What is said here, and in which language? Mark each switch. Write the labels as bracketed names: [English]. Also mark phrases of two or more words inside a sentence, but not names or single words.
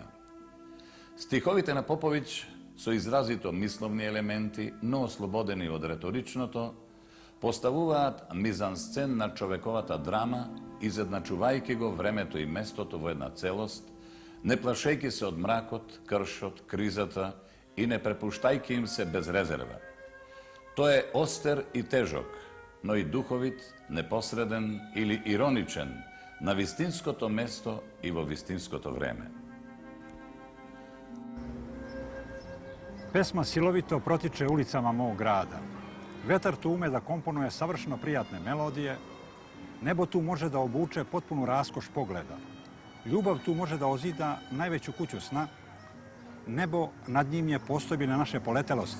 [Macedonian] Стиховите на Поповиќ со изразито мисловни елементи, но ослободени од реторичното, поставуваат мизансцен на човековата драма, изедначувајќи го времето и местото во една целост, не плашејќи се од мракот, кршот, кризата и не препуштајќи им се без резерва. Тој е остер и тежок, но и духовит, непосреден или ироничен на вистинското место и во вистинското време. [Serbian] Pesma silovito protiče ulicama mog grada. Vetar tu ume da komponuje savršeno prijatne melodije, nebo tu može da obuče potpunu raskoš pogleda. Ljubav tu može da ozida najveću kuću sna, nebo nad njim je postojbina naše poletelosti.